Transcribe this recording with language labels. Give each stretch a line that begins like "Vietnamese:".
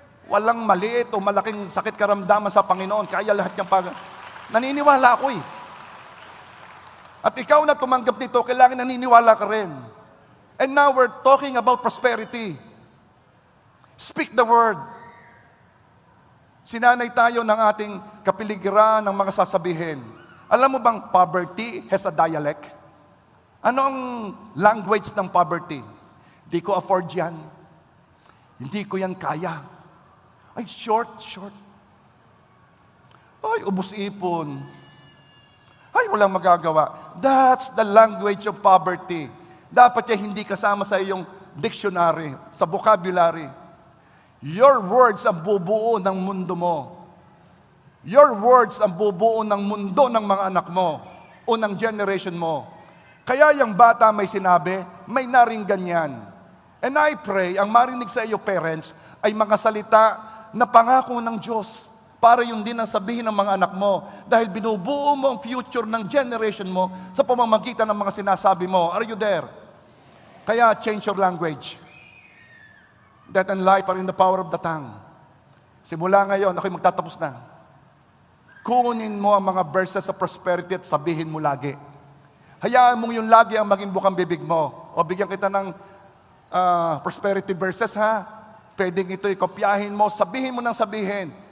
Filipino: Walang maliit o malaking sakit karamdaman sa Panginoon, kaya lahat yung naniniwala ako eh. At ikaw na tumanggap nito, kailangan naniniwala ka rin.
English: And now we're talking about prosperity. Speak the word.
Filipino: Sinanay tayo ng ating kapiligiran ng mga sasabihin. Alam mo bang
English: poverty has a dialect?
Filipino: Ano ang language ng poverty? Hindi ko afford yan. Hindi ko yan kaya. Ay, short. Ay, ubos ipon. Ay, walang magagawa.
English: That's the language of poverty.
Filipino: Dapat yan hindi kasama sa iyong dictionary, sa vocabulary.
English: Your words
Filipino: ang bubuo ng mundo mo. Your words ang bubuo ng mundo ng mga anak mo o ng generation mo. Kaya yung bata may sinabi, may naringgan yan.
English: And I pray,
Filipino: ang marinig sa iyo parents, ay mga salita na pangako ng Diyos para yung din ang sabihin ng mga anak mo dahil binubuo mo ang future ng generation mo sa pamamagitan ng mga sinasabi mo.
English: Are you there?
Filipino: Kaya
English: change your language. Death and life are in the power of the tongue.
Filipino: Simula ngayon, ako'y magtatapos na. Kunin mo ang mga verses sa prosperity at sabihin mo lagi. Hayaan mong yung lagi ang maging bukang bibig mo. O bigyan kita ng prosperity verses ha. Pwedeng ito'y kopyahin mo, sabihin mo ng sabihin.